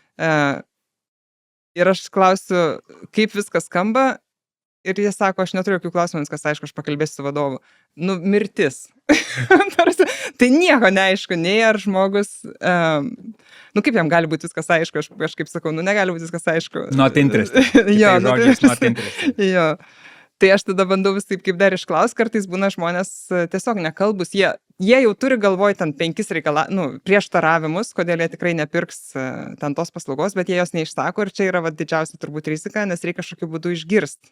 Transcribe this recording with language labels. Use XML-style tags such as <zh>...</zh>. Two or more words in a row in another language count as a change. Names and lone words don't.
<lt>Ir aš klausiu, kaip viskas skamba. Ir jie sako, aš neturiu jokių klausimų, viskas aišku, aš pakalbėsiu su vadovu. Nu, mirtis. Tai nieko neaišku, nei ar žmogus, nu kaip jam gali būti viskas aišku, aš kaip sakau, nu negali būti viskas aišku.</lt> <en>Not interested.</en> <lt>Jo,</lt> <en>not interested.</en> <lt>Jo. Tai aš tada bandau vis taip kaip dar išklaus, kartais būna žmonės tiesiog nekalbus, jie jau turi galvoj ten 5 prieštaravimus, kodėl jie tikrai nepirks ten tos paslaugos, bet jie jos neišsako ir čia yra didžiausia turbūt rizika, nes reikia kažkokiu būdu išgirst.</lt>